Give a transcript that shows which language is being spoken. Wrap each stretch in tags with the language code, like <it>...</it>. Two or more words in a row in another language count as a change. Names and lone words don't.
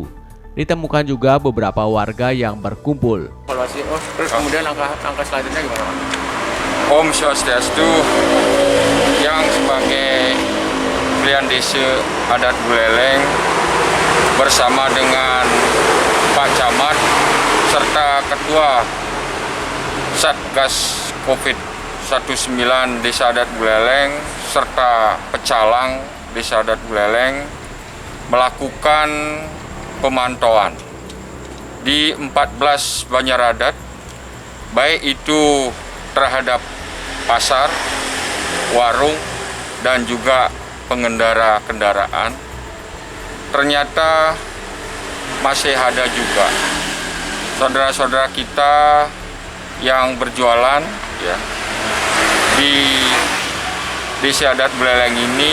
<id>Ditemukan juga beberapa warga yang berkumpul. Terus kemudian langkah selanjutnya gimana, Pak? Om Swastiastu, yang sebagai Klien Desa Adat Buleleng bersama dengan Pak Camat serta Ketua Satgas COVID-19 Desa Adat Buleleng serta Pecalang Desa Adat Buleleng melakukan pemantauan di 14 banjar adat, baik itu terhadap pasar, warung, dan juga pengendara kendaraan. Ternyata masih ada juga saudara-saudara kita yang berjualan ya di Desa Adat Buleleng ini.</id>